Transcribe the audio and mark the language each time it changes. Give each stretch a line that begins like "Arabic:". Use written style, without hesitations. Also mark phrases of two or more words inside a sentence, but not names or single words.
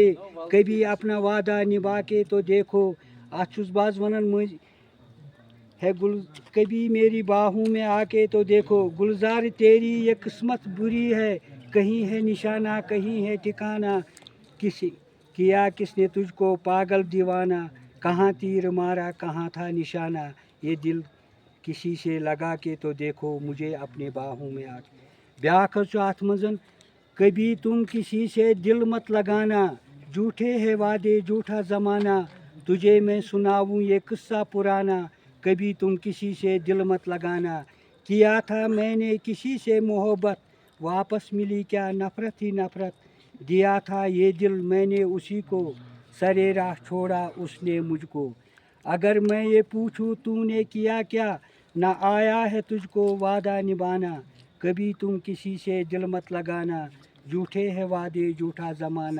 Hindi: कभी अपना वादा निभा के तो देखो
Kashmiri: आछुस बाज वनन
Hindi: मुझ है गुल कभी मेरी बाहों में आके तो देखो गुलजार तेरी ये किस्मत बुरी है कहीं है निशाना कहीं है ठिकाना किसने तुझको पागल दीवाना कहाँ तीर मारा कहाँ था निशाना ये दिल किसी से लगा के तो देखो मुझे अपने बाहों में आके
Kashmiri: ब्याख अथ
Hindi: मजन कभी तुम किसी से दिल मत लगाना झूठे है वादे झूठा ज़माना तुझे मैं सुनाऊँ ये किस्सा पुराना कभी तुम किसी से दिल मत लगाना किया था मैंने किसी से मोहब्बत वापस मिली क्या नफ़रत ही नफ़रत दिया था ये दिल मैंने उसी को सरे राह छोड़ा उसने मुझको अगर मैं ये पूछूं तूने किया क्या ना आया है तुझको वादा निभाना कभी तुम किसी से दिल मत लगाना, झूठे है वादे झूठा ज़माना।